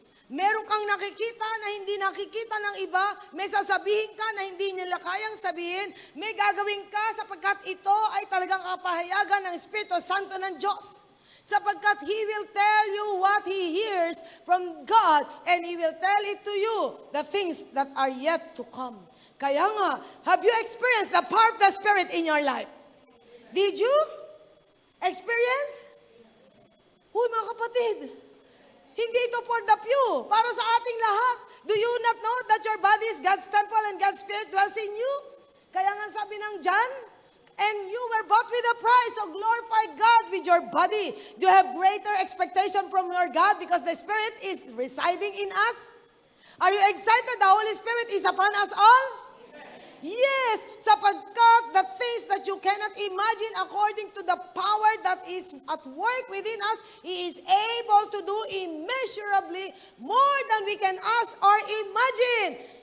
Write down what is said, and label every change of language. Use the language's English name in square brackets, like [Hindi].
[Filipino] Meron kang nakikita na hindi nakikita ng iba, may sasabihin ka na hindi nila kayang sabihin, may gagawin ka sapagkat ito ay talagang kapahayagan ng Espiritu Santo ng Diyos. [English] Sapagkat He will tell you what He hears from God and He will tell it to you, the things that are yet to come. [Filipino] Kaya nga, [English] have you experienced the power of the Spirit in your life? Did you experience? [Filipino] Uy, mga kapatid, hindi ito [English] for the few, [Filipino] para sa ating lahat. [English] Do you not know that your body is God's temple and God's Spirit dwells in you? [Filipino] Kaya nga sabi ng John, [English] And you were bought with a price, so glorify God with your body. Do you have greater expectation from your God because the Spirit is residing in us? Are you excited the Holy Spirit is upon us all? Yes, sapagkat the things that you cannot imagine according to the power that is at work within us, He is able to do immeasurably more than we can ask or imagine.